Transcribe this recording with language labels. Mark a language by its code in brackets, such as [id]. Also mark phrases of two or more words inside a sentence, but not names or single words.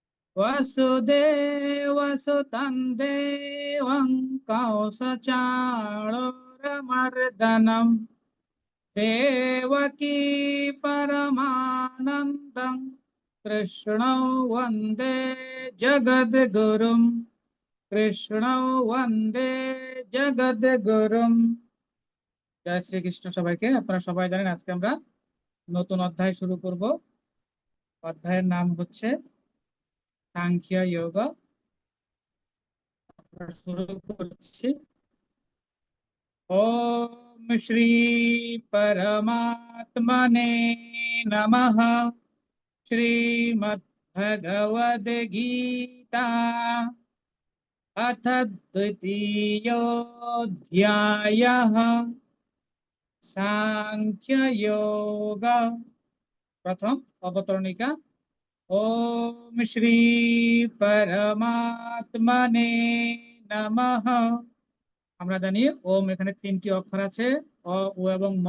[sa] वसुदेवसुतं देवं कंसचाणूरमर्दनं देवकी परमानन्दं कृष्णौ वन्दे जगद्गुरुं। কৃষ্ণৌ বন্দে জগদ্গুরুম। [bn] জয় শ্রীকৃষ্ণ সবাইকে। আপনারা সবাই জানেন আজকে আমরা নতুন অধ্যায় শুরু করব। অধ্যায়ের নাম হচ্ছে সাংখ্য যোগ। আমরা শুরু করছি। [sa] ওম শ্রী পরমাত্মনে নমঃ। শ্রীমদ্ ভগবদ গীতা अथ द्वितीयोऽध्यायः সাংখ্য যোগ। [bn] প্রথম অবতরণিকা। [sa] ওম শ্রী পরমাত্মনে নমঃ। [bn] আমরা জানি ওম এখানে তিনটি অক্ষর আছে, অ, উ এবং ম।